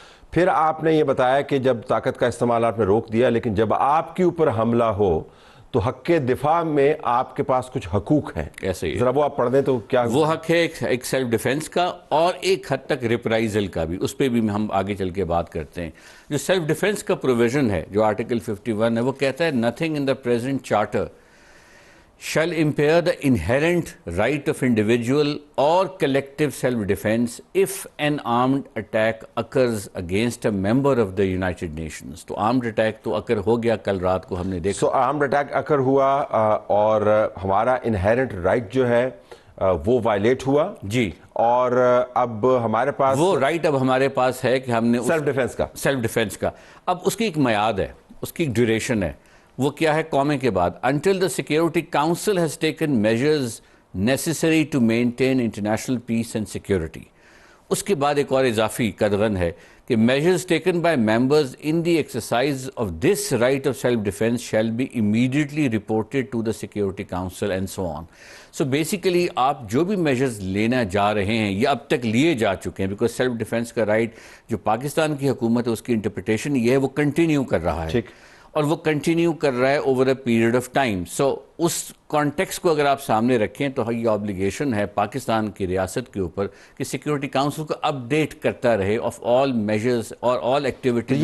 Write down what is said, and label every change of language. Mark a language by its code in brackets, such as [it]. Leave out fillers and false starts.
[ur] پھر آپ نے یہ بتایا کہ جب طاقت کا استعمال آپ نے روک دیا، لیکن جب آپ کے اوپر حملہ ہو تو حق کے دفاع میں آپ کے پاس کچھ حقوق ہیں. ایسے ہی ذرا وہ آپ پڑھ دیں تو کیا وہ حق ہے؟ ایک سیلف ڈیفنس کا اور ایک حد تک ریپرائزل کا بھی، اس پہ بھی ہم آگے چل کے بات کرتے ہیں. جو سیلف ڈیفنس کا پروویژن ہے جو آرٹیکل 51 ہے، وہ کہتا ہے [en] Nothing in the present charter shall impair the inherent right of individual or collective self-defense if an armed attack occurs against a member of the United Nations. [ur] تو armed attack تو occur ہو گیا، کل رات کو ہم نے دیکھا. So armed attack occur ہوا اور ہمارا inherent right جو ہے وہ وائلیٹ ہوا جی، اور اب ہمارے پاس وہ رائٹ اب ہمارے پاس ہے کہ ہم نے سیلف ڈیفنس کا اب اس کی ایک میعاد ہے، اس کی ایک ڈیوریشن ہے. وہ کیا ہے؟ قومے کے بعد [en] until the Security Council has taken measures necessary to maintain international peace and security. [ur] اس کے بعد ایک اور اضافی قدغن ہے کہ [en] measures taken by members in the exercise of this right of self-defense shall be immediately reported to the Security Council and so on. So basically [ur] آپ جو بھی measures لینا جا رہے ہیں یا اب تک لیے جا چکے ہیں، because self defense کا right جو پاکستان کی حکومت ہے اس کی انٹرپریٹیشن یہ ہے وہ کنٹینیو کر رہا ہے، اور وہ کنٹینیو کر رہا ہے [en] Over a period of time. [ur] So اس context کو اگر آپ سامنے رکھیں تو یہ آبلیگیشن ہے پاکستان کی ریاست کے اوپر کہ سیکیورٹی کاؤنسل کو اپڈیٹ کرتا رہے [en] Of all measures اور all activities.